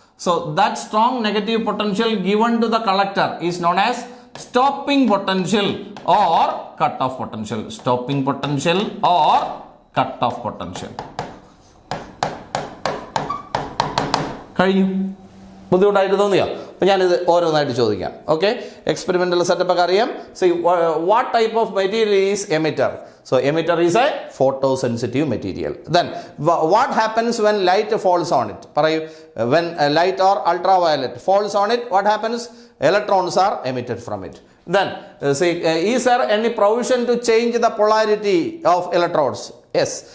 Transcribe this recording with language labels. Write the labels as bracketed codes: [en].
[en] So that strong negative potential given to the collector is known as stopping potential or cut-off potential. Stopping potential or cut-off potential. [ml] കഴിഞ്ഞു. ബുദ്ധിമുട്ടായിട്ട് തോന്നിയോ? അപ്പോൾ ഞാനിത് ഓരോന്നായിട്ട് ചോദിക്കാം. [en] okay, [ml] experimental setup ഒക്കെ അറിയാം. [en] See what type of material is emitter? So emitter is a photosensitive material. Then what happens when light falls on it? പറയൂ, when light or ultraviolet falls on it, what happens? Electrons are emitted from it. Then is there any provision to change the polarity of electrodes? Yes.